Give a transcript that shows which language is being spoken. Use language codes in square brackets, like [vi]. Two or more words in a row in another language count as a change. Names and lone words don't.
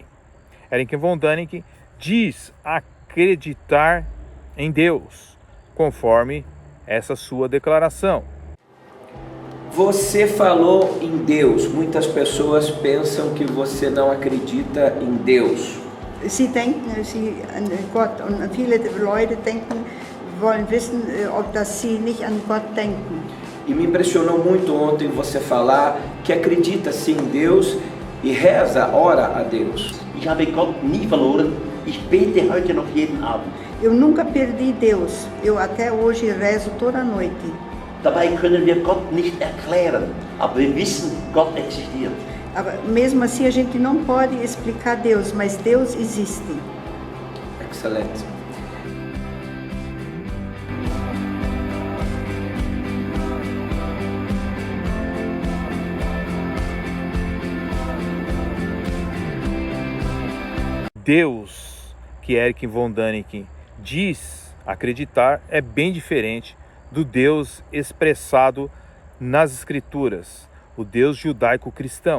[pt] Erich von Däniken diz acreditar em Deus, conforme essa sua declaração. Você falou em Deus. Muitas pessoas pensam que você não acredita em Deus. [de] Sie denken an Gott und viele Leute wollen wissen, dass sie nicht an Gott denken. [pt] E me impressionou muito ontem você falar que acredita sim em Deus e reza, ora a Deus. [de] Ich habe Gott nie verloren. Ich bete heute noch jeden Abend. [pt] Eu nunca perdi Deus. Eu até hoje rezo toda noite. [de] Dabei können wir Gott nicht erklären, aber wir wissen, Gott existiert. [pt] Mesmo assim a gente não pode explicar Deus, mas Deus existe. Excelente. Deus que Erich von Däniken diz acreditar é bem diferente do Deus expressado nas Escrituras, o Deus judaico-cristão.